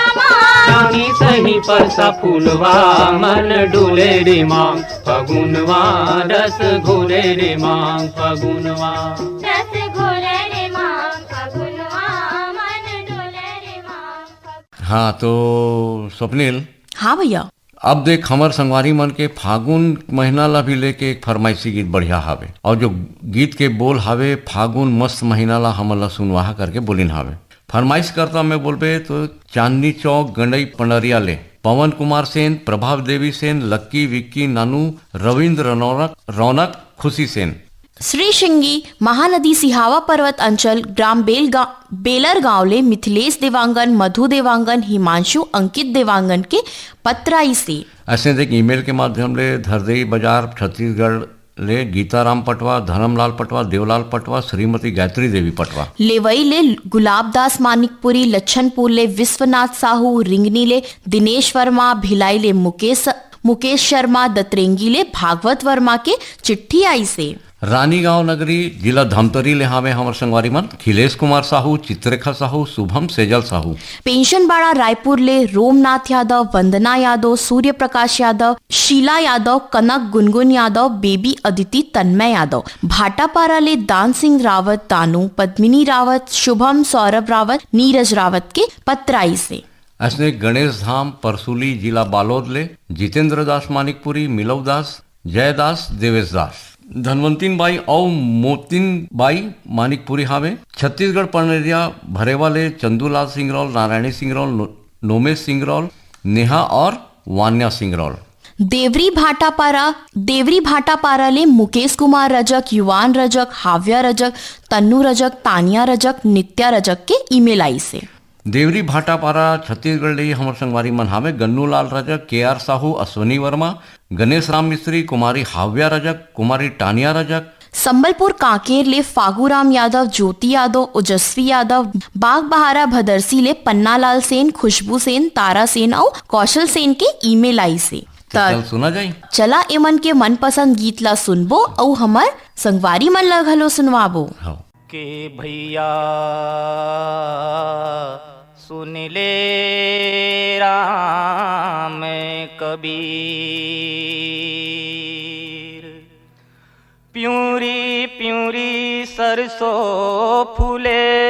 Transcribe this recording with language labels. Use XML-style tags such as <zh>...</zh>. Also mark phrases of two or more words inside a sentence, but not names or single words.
<hne>रानी सही पर सा फूलवा, मन डोले रे मांग फागुनवा, रस घोले रे मांग फागुनवा, रस घोले रे मांग फागुनवा, मन डोले रे मांग। हाँ तो स्वप्निल, हाँ भैया। अब देख हमर संगवारी मन के फागुन महीना ला भी लेके एक फरमाइशी गीत बढ़िया हावे, और जो गीत के बोल हावे फागुन मस्त महीना ला हमन ला सुनवाहा करके बोलिन हावे। फरमाइश करता मैं बोलबे तो चांदनी चौक गंडई पंडरिया ले पवन कुमार सेन, प्रभाव देवी सेन, लक्की विक्की नानू, रविंद्र रौनक खुशी सेन। श्री शिंगी महानदी सिहावा पर्वत अंचल ग्राम बेलर गांवले मिथिलेश देवांगन, मधु देवांगन, हिमांशु अंकित देवांगन के पत्राई से। ऐसे देख ईमेल के माध्यम ले धरदेई बाजार छत्तीसगढ़ ले गीताराम पटवा, धर्मलाल पटवा, देवलाल पटवा, श्रीमती गायत्री देवी पटवा। लेवई ले गुलाबदास मानिकपुरी, लच्छनपुर ले विश्वनाथ साहू, रिंगनी ले दिनेश वर्मा, भिलाई ले मुकेश शर्मा, दतरेंगी ले भागवत वर्मा के चिट्ठी आई से। रानीगांव नगरी जिला धमतरी ले हावे हमर संगवारी मन खिलेश कुमार साहू, चित्ररेखा साहू, शुभम सेजल साहू। पेंशन बाड़ा रायपुर ले रोमनाथ यादव, वंदना यादव, सूर्य प्रकाश यादव, शीला यादव, कनक गुनगुन यादव, बेबी अदिति, तन्मय यादव। भाटापारा ले दान सिंह रावत, दानू, पद्मिनी रावत, शुभम, सौरभ रावत, नीरज रावत के पत्राई से। ऐसे गणेश धाम परसूली जिला बालोद ले जितेंद्र दास मानिकपुरी, मिलव दास, जयदास, देवेश दास। धनवंतीन बाई और मोतिन बाई मानिकपुरी हावे। छत्तीसगढ़ पनरिया भरेवा ले चंदूलाल सिंगरौल, नारायणी सिंगरौल, नोमेश सिंगरौल, नेहा और वान्या सिंगरौल। देवरी भाटापाराले मुकेश कुमार रजक, युवान रजक, हाव्या रजक, तन्नू रजक, तानिया रजक, नित्या रजक के ईमेल आई से। देवरी भाटापारा छत्तीसगढ़ ले हमर संगवारी मन हावे गन्नू लाल रजक, KR साहू, अश्वनी वर्मा, गणेश राम मिस्त्री, कुमारी हाव्या रजक, कुमारी टानिया रजक। संबलपुर कांकेर ले फागूराम यादव, ज्योति यादव, ओजस्वी यादव, बाग बहारा भदरसी ले पन्नालाल सेन, खुशबू सेन, तारा सेन और कौशल सेन के ईमेल आई से। चल सुना जाई। चला एमन के मनपसंद गीत ला सुनबो और हमर संगवारी मन ला घलो सुनवाबो। के भैया सुन ले राम कबीर, प्यूरी प्यूरी सरसों फूले,</hne>